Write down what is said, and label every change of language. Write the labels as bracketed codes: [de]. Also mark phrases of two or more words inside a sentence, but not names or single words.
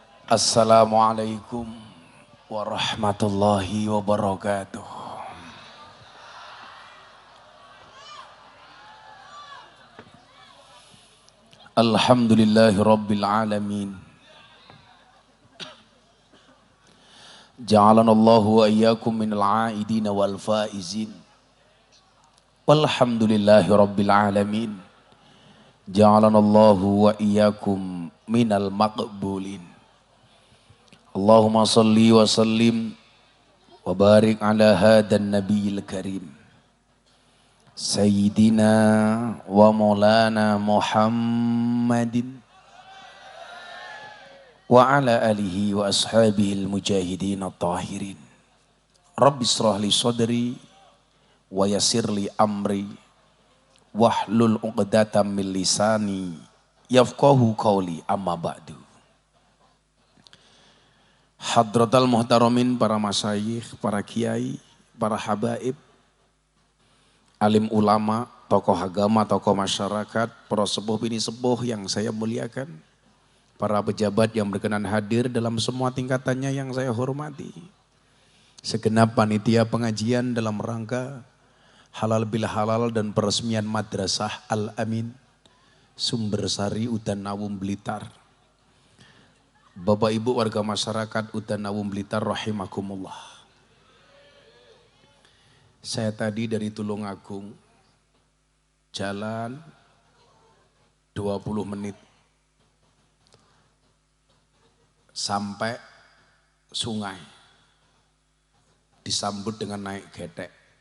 [ar] السلام عليكم ورحمة الله وبركاته. الحمد لله رب العالمين. جعلنا الله وإياكم من العائدين والفائزين. والحمد لله رب العالمين. جعلنا الله وإياكم من المقبولين. اللهم صل وسلم وبارك على هذا النبي الكريم سيدنا ومولانا محمد وعلى آله وأصحابه المجاهدين الطاهرين. رب اشرح لي صدري ويسر لي أمري واحلل عقدة من لساني يفقهوا قولي، أما بعد. حضرات المحترمين, [id] para masyayikh, para kiai, para habaib, alim ulama, tokoh agama, tokoh masyarakat, para sepuh bini sepuh yang saya muliakan, para pejabat yang berkenan hadir dalam semua tingkatannya yang saya hormati, segenap panitia pengajian dalam rangka halal bil halal dan peresmian Madrasah Al-Amin Sumbersari Udan Nawum Blitar, Bapak Ibu warga masyarakat Udan Nawum Blitar rahimakumullah. Saya tadi dari Tulungagung jalan 20 menit sampai sungai, disambut dengan naik getek.